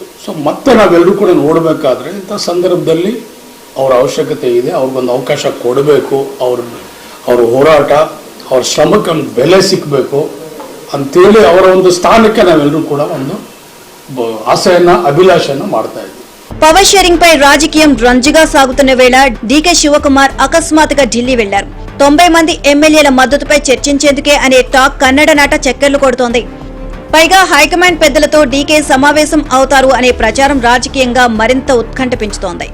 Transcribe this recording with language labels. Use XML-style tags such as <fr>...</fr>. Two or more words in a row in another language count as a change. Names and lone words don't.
<kn>ಸೊ ಮತ್ತೆ ನಾವೆಲ್ಲರೂ ಕೂಡ ನೋಡಬೇಕಾದ್ರೆ ಇಂಥ ಸಂದರ್ಭದಲ್ಲಿ ಅವರ ಅವಶ್ಯಕತೆ ಇದೆ, ಅವ್ರಿಗೊಂದು ಅವಕಾಶ ಕೊಡಬೇಕು, ಅವ್ರ ಹೋರಾಟ ಅವ್ರ ಶ್ರಮಕ್ಕೆ ಒಂದು ಬೆಲೆ ಸಿಕ್ಕಬೇಕು ಅಂತೇಳಿ ಅವರ ಒಂದು ಸ್ಥಾನಕ್ಕೆ ನಾವೆಲ್ಲರೂ ಕೂಡ ಒಂದು ಆಸೆಯನ್ನ ಅಭಿಲಾಷೆಯನ್ನ ಮಾಡ್ತಾ ಇದ್ದೀವಿ.</kn> <te>పవర్ షేరింగ్ పై రాజకీయం రంజుగా సాగుతున్న వేళ డీకే శివకుమార్ అకస్మాత్తుగా ఢిల్లీ వెళ్లారు. 90 మంది ఎమ్మెల్యేల మద్దతుపై చర్చించేందుకే అనే టాక్ కన్నడ నాట చక్కర్లు కొడుతోంది. పైగా హైకమాండ్ పెద్దలతో డీకే సమావేశం అవుతారు అనే ప్రచారం రాజకీయంగా మరింత ఉత్కంఠ పెంచుతోంది.</te>